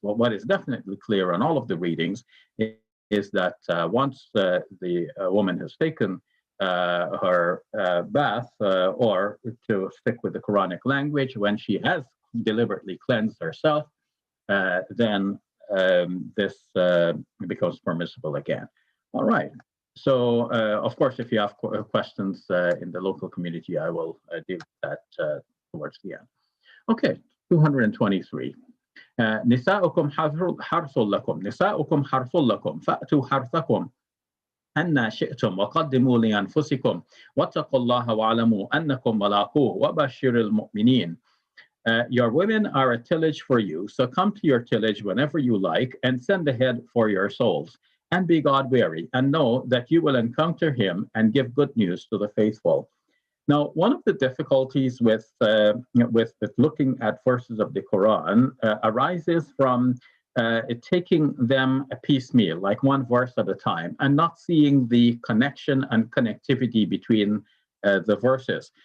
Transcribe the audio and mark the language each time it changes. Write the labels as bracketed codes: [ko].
[en] But what is definitely clear on all of the readings is that once the woman has taken her bath, or to stick with the Quranic language, when she has deliberately cleansed herself, then this becomes permissible again. All right. So, of course, if you have questions in the local community, I will deal with that towards the end. Okay, 223. [ar] نساؤكم حرث لكم نساؤكم حرث لكم فأتوا حرثكم أن شئتم وقدموا لأنفسكم واتقوا الله واعلموا أنكم ملاقوه وبشر المؤمنين. [en] Your women are a tillage for you, so come to your tillage whenever you like and send ahead for your souls. And be God wary, and know that you will encounter him and give good news to the faithful. Now, one of the difficulties with looking at verses of the Quran arises from taking them a piecemeal, like one verse at a time, and not seeing the connection and connectivity between the verses.